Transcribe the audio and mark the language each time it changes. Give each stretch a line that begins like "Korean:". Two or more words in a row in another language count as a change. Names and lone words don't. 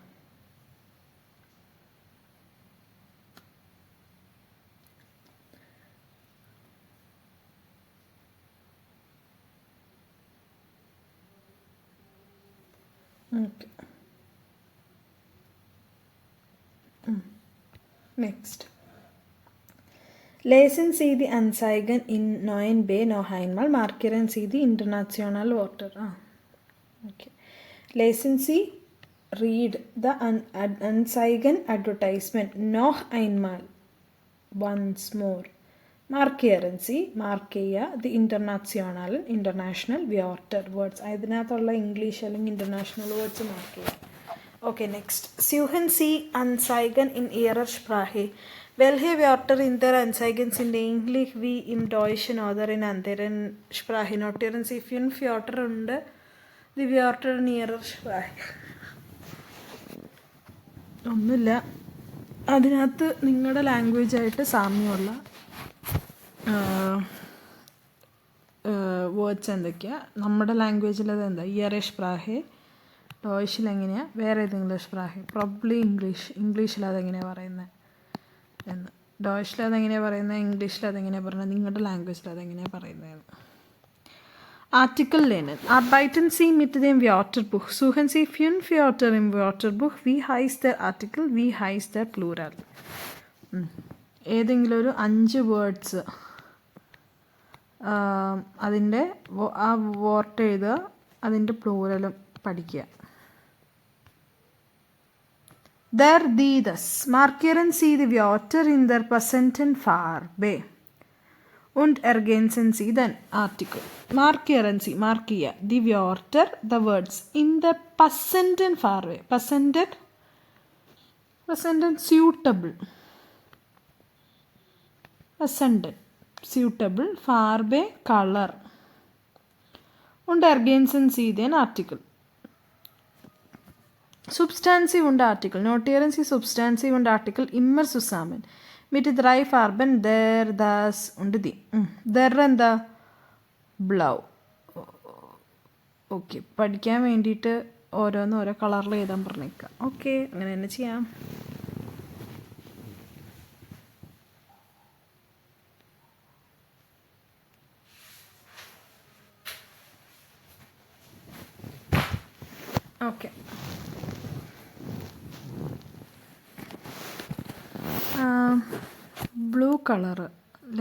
English: Okay. Next.
German: Lesen Sie die Anzeigen in 9b noch einmal. Markieren Sie die international Wörter. Okay. Lesen Sie,
English: read the Anzeigen advertisement
German: noch einmal.
English: Once more.
German: markieren Sie
Malayalam: മാർക്ക് ചെയ്യുക.
German: die international international Wörter
Malayalam: വേർഡ്സ് അതിനകത്തുള്ള ഇംഗ്ലീഷ് അല്ലെങ്കിൽ
English: international words
Malayalam: മാർക്ക് ചെയ്യുക.
English: Okay, next.
German: Suchen Sie Anzeigen in Ihrer Sprache? Welche Wörter in der Anzeigen sind ähnlich wie im Deutschen oder in anderen Sprachen? Notieren Sie 5 Wörter und die Wörter in Ihrer Sprache.
Malayalam: ഒന്നുമില്ല, അതിനകത്ത് നിങ്ങളുടെ ലാംഗ്വേജായിട്ട് സാമ്യമുള്ള വേർഡ്സ് എന്തൊക്കെയാണ്? നമ്മുടെ ലാംഗ്വേജിൽ അത് എന്താ?
German: Ihre Sprache.
Malayalam: ഡോയിഷിൽ എങ്ങനെയാണ്? വേറെ ഏതെങ്കിലും സ്പ്രാഹെ? പ്രോബ്ലി ഇംഗ്ലീഷിൽ അതെങ്ങനെയാണ് പറയുന്നത് എന്ന്. ഡോയിഷിൽ അതെങ്ങനെയാണ് പറയുന്നത്, ഇംഗ്ലീഷിൽ അതെങ്ങനെയാണ് പറയുന്നത്, നിങ്ങളുടെ ലാംഗ്വേജിൽ അതെങ്ങനെയാണ് പറയുന്നതെന്ന്.
German: Artikel lernen. Arbeiten Sie mit dem Wörterbuch. Suchen Sie 5 Wörter im Wörterbuch. Wie heißt der Artikel? Wie heißt der Plural?
Malayalam: ഏതെങ്കിലും ഒരു 5 വേർഡ്സ് അതിൻ്റെ ആ വോർട്ട് എഴുതുക, അതിൻ്റെ പ്ലൂറലും പഠിക്കുക.
German: Der, die, das. Markieren Sie die Wörter in der passenden Farbe und ergänzen Sie den Artikel. Markieren Sie, mark ചെയ്യുക. Die Wörter,
English: the words in the
German: passenden Farbe. Passenden suitable. Passenden suitable. Farbe color. Und ergänzen Sie den Artikel. Substantiv und Artikel. Notieren Sie Substantiv und Artikel immer zusammen. Mit 3 Farben der, das und die.
Malayalam: Der എന്താ? ബ്ലൗ. ഓക്കെ, പഠിക്കാൻ വേണ്ടിയിട്ട് ഓരോന്നും ഓരോ കളറിൽ എഴുതാൻ പറഞ്ഞേക്കാം. ഓക്കെ, അങ്ങനെ തന്നെ ചെയ്യാം. ഓക്കെ,
English: blue colour
Malayalam: അല്ലേ?